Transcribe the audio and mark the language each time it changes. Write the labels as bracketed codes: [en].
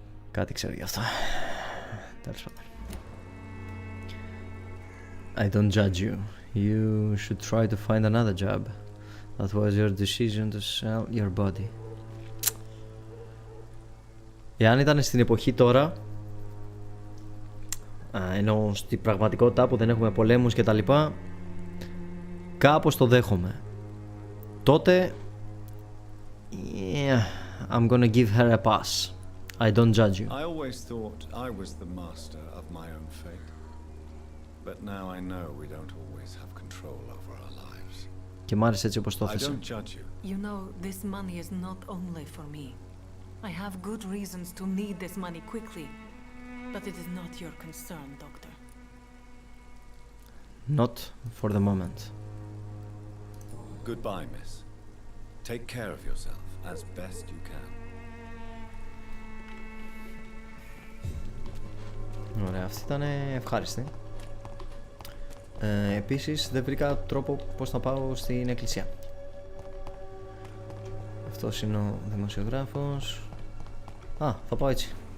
[el] Κάτι ξέρω γι' αυτό. Τέλος πάντων. [en] I don't judge you. You should try to find another job. That was your decision to sell your body. [el] Εάν ήταν στην εποχή τώρα, ενώ στην πραγματικότητα που δεν έχουμε πολέμους και τα λοιπά, κάπως το δέχομαι. Τότε, [en] yeah, I'm gonna give her a pass. I don't judge you. I always thought I was the master of my own fate. But now I know we don't always have control over our lives. [el] Και μ' άρεσε έτσι όπως το [en] I [el] έθεσε. [en] don't judge you. You know, this money is not only for me. I have good reasons to need this money quickly. But it is not your concern, Doctor. Not for the moment. Goodbye, miss. Take care of yourself as best you can. [el] Ωραία, αυτή ήταν ευχάριστη. Επίσης δεν βρήκα τρόπο πώς θα πάω στην εκκλησία. Αυτός είναι ο δημοσιογράφος. Θα πάω έτσι.